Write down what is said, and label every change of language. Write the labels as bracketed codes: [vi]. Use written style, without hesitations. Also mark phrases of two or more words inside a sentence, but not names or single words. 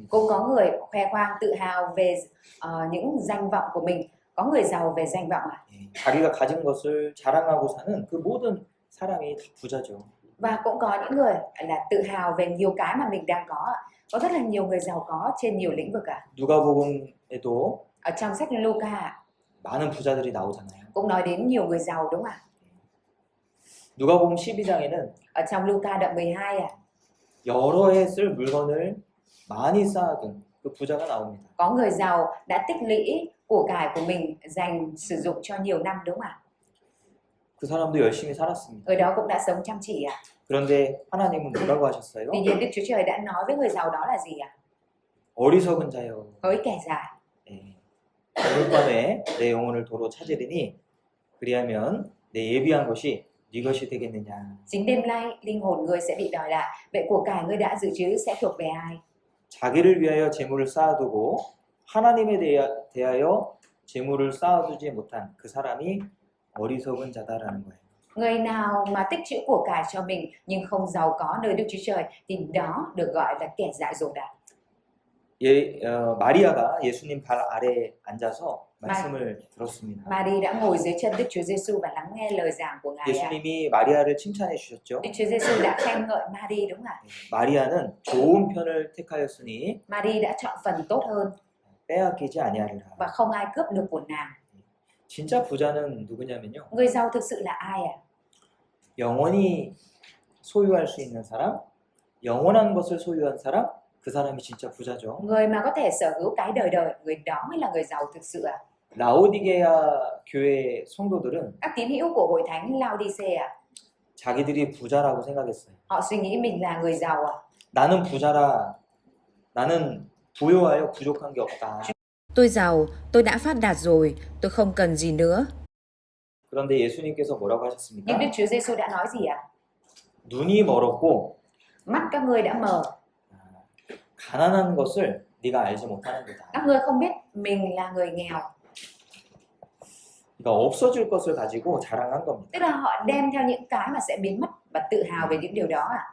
[vi] Cũng có người khoe khoang tự hào về những danh vọng của mình, có người giàu về danh vọng ạ. [ko] 자기가 가진 것을 자랑하고 사는 그 모든 사람이 다 부자죠. [vi] Và cũng có những người là tự hào về nhiều cái mà mình đang có ạ. Có rất là nhiều người giàu có trên nhiều lĩnh vực ạ. [ko] 누가복음에도 [vi] Ở trong sách Luca ạ, [ko] 많은 부자들이 나오잖아요. [vi] cũng nói đến nhiều người giàu đúng không ạ? [ko] 누가복음 12장에는 [vi] Ở trong Luca đoạn 12 ạ, [ko] 여러 해 쓸 물건을 많이 쌓아둔 그 부자가 나옵니다. [vi] có người giàu đã tích lũy của cải của mình dành sử dụng cho nhiều năm đúng không ạ? [ko] 그 사람도 열심히 살았습니다. [vi] Người đó cũng đã sống chăm chỉ ạ. [ko] 그런데 하나님은 뭐라고 하셨어요? [vi] Tuy nhiên Đức Chúa Trời đã nói với người giàu đó là gì ạ? [ko] 어리석은 자여, [vi] Hỡi kẻ dại, [ko] 오늘 밤에 내 영혼을 도로 찾으리니 그리하면 내 예비한 것이 네 것이 되겠느냐. [vi] chính đêm nay linh hồn ngươi sẽ bị đòi lại, vậy của cải ngươi đã dự trữ sẽ thuộc về ai? [ko] 자기를 위하여 재물을 쌓아두고 하나님에 대하여 재물을 쌓아두지 못한 그 사람이 어리석은 자다라는 거예요. [vi] Người nào mà tích trữ của cải cho mình nhưng không giàu có nơi Đức Chúa Trời thì đó được gọi là kẻ dại dột ạ. [ko] 마리아가 예수님 발 아래 앉아서 말씀을 들었습니다. [vi] Mary đã ngồi dưới chân Đức Chúa Giêsu và lắng nghe lời giảng của Ngài ạ. [ko] 예수님이 마리아를 칭찬해 주셨죠. [vi] Đức Chúa Giêsu đã khen ngợi Mary đúng không ạ? [ko] 마리아는 좋은 편을 택하였으니 [vi] Mary đã chọn phần tốt hơn [ko] 빼앗기지 아니하리라. [vi] và không ai cướp được của nàng. [ko] 진짜 부자는 누구냐면요. [vi] Người giàu thực sự là ai ạ? [ko] 영원히 소유할 수 있는 사람, 영원한 것을 소유한 사람, 그 사람이 진짜 부자죠. [vi] Người mà có thể sở hữu cái đời đời, người đó mới là người giàu thực sự ạ. [ko] 라오디게아 교회 성도들은 [vi] Các tín hữu của hội thánh Laodicea [ko] 자기들이 부자라고 생각했어요. [vi] họ suy nghĩ mình là người giàu ạ. [ko] 나는 부자라, 나는 부유하여 부족한 게 없다. [vi] Tôi giàu, tôi đã phát đạt rồi, tôi không cần gì nữa. [ko] 그런데 예수님께서 뭐라고 [vi] Nhưng [ko] 하셨습니까? [vi] Đức Chúa Giêsu đã nói gì ạ? [ko] 눈이 멀었고 [vi] Mắt các ngươi đã mờ, [ko] 가난한 것을 네가 알지 못하는 [vi] các [ko] 거다. [vi] ngươi không biết mình là người nghèo. [ko] 그러니까 없어질 것을 가지고 자랑한 겁니다. [vi] Tức là họ đem theo những cái mà sẽ biến mất và tự hào về những điều đó ạ.